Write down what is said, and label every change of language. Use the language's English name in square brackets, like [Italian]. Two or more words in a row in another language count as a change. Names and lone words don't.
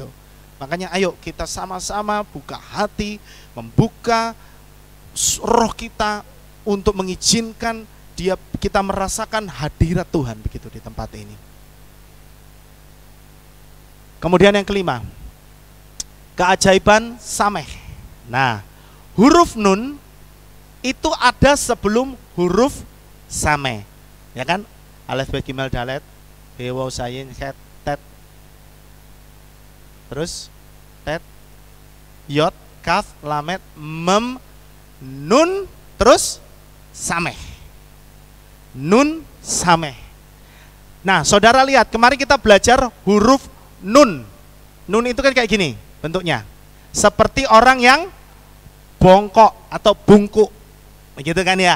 [Indonesian] Makanya ayo kita sama-sama buka hati, membuka roh kita untuk mengizinkan kita merasakan hadirat Tuhan begitu di tempat ini. Kemudian yang kelima, keajaiban Sameh. Nah, huruf Nun itu ada sebelum huruf Sameh, ya kan? Alef, Bet, Gimel, Dalet, He, Waw, Zayin, Het, Tet, terus Tet, Yod, Kaf, Lamet, Mem, Nun, terus Sameh. Nun, Sameh. Nah, saudara lihat, kemarin kita belajar huruf Nun. Nun itu kan kayak gini bentuknya, seperti orang yang bongkok atau bungkuk, begitu kan ya?